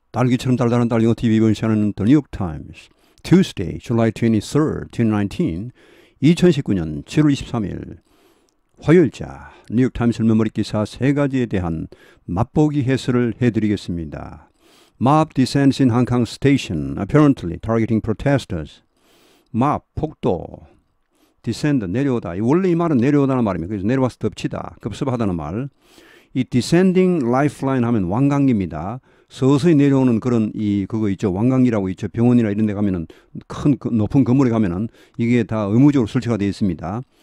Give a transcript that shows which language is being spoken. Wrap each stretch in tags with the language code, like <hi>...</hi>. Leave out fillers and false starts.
<ko>딸기처럼 달달한 딸기고 TV 번시하는 The New York Times</ko> <en>Tuesday, July 23rd, 2019</en> <ko>2019년 7월 23일 화요일자 뉴욕 타임스 메모리 기사 세 가지에 대한 맛보기 해설을 해드리겠습니다.</ko> <en>Mob descends in Hong Kong station, apparently targeting protesters.</en> <ko>mob, 폭도, descend, 내려오다. 원래 이 말은 내려오다는 말입니다. 그래서 내려와서 덮치다, 급습하다는 말. 이 descending lifeline 하면 완강기입니다. 서서히 내려오는 그런 그거 있죠. 완강기라고 있죠. 병원이나 이런 데 가면은 높은 건물에 가면은 이게 다 의무적으로 설치가 되어 있습니다.</ko>